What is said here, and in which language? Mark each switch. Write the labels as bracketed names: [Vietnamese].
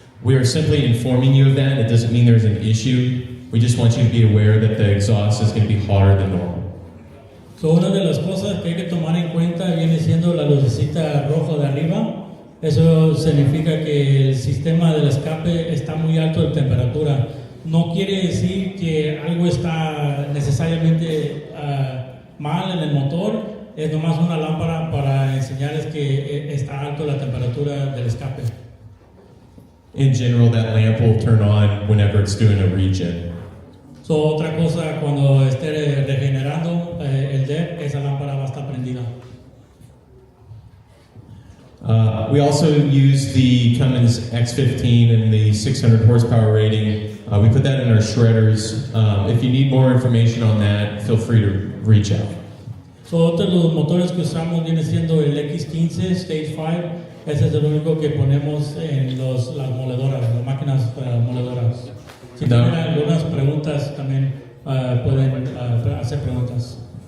[English] We are simply informing you of that. It doesn't mean there's an issue. We just want you to be aware that the exhaust is going to be hotter than normal. [Spanish] So, una de las cosas que hay que tomar en cuenta viene siendo la lucecita roja de arriba. Eso significa que el sistema del escape está muy alto de temperatura. No quiere decir que algo está necesariamente mal en el motor. Es nomás una lámpara para enseñarles que está alto la temperatura del escape. [English] In general, that lamp will turn on whenever it's doing a regen. [Spanish] So, otra cosa, cuando esté regenerando el DEF, esa lámpara va a estar prendida. [English] We also use the Cummins X15 and the 600 horsepower rating. We put that in our shredders. If you need more information on that, feel free to reach out. [Spanish] So, otro de los motores que usamos viene siendo el X15 Stage 5. Ese es el único que ponemos en las moledoras, las máquinas moledoras. Si tienen algunas preguntas, también pueden hacer preguntas.